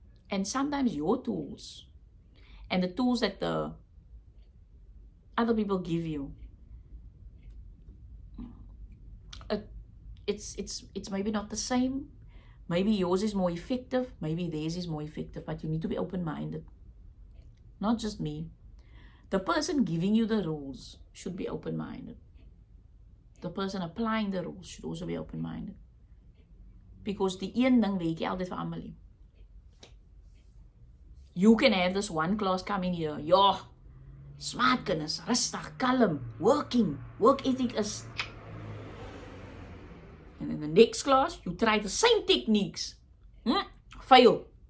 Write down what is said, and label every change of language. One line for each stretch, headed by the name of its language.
English: And sometimes your tools and the tools that the other people give you, it's maybe not the same. Maybe yours is more effective, maybe theirs is more effective, but you need to be open-minded. Not just me. The person giving you the rules should be open-minded. The person applying the rules should also be open-minded.
Afrikaans: Because die een ding weet jy altyd vir almal nie.
English: You can have this one class coming here. Yeah, smart
Afrikaans: kinders, rustig, kalm,
English: work ethic is. And in the next class, you try the same techniques. Fail.